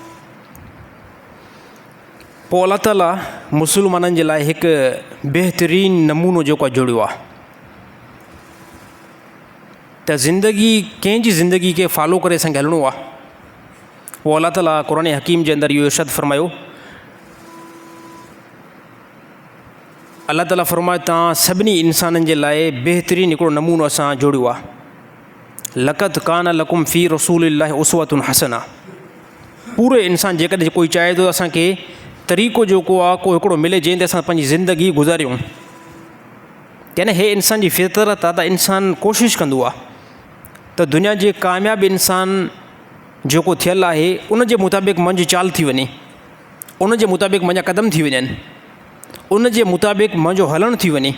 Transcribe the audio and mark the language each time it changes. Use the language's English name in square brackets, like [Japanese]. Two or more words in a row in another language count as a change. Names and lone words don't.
[Sindhi] पोइ अल्लाह ताला मुस्लमाननि जे लाइ हिकु बहितरीनु नमूनो जेको आहे जोड़ियो आहे त ज़िंदगी कंहिंजी ज़िंदगी खे फॉलो करे असांखे हलणो आहे। पोइ अल्लाह ताला क़ुरान हकीम जे अंदरि इहो इरशाद फ़रमायो अल्लाह ताला फरमाए तव्हां सभिनी इंसाननि जे लाइ बहितरीनु हिकिड़ो नमूनो असां जोड़ियो आहे। [Arabic] لقد كان لكم في رسول الله أسوة حسنة. [Sindhi] पूरे इंसान जेकॾहिं कोई चाहे थो असांखे तरीक़ो जेको आहे को हिकिड़ो मिले जंहिं ते असां पंहिंजी ज़िंदगी गुज़ारियूं, यानी हे इंसान जी फितरत आहे त इंसान कोशिशि कंदो आहे त दुनिया जे कामयाबु इंसान जेको थियलु आहे उन जे मुताबिक़ मुंहिंजी चाल थी वञे, उन जे मुताबिक़ मुंहिंजा क़दम थी वञनि, उन जे मुताबिक़ मुंहिंजो हलणु थी वञे।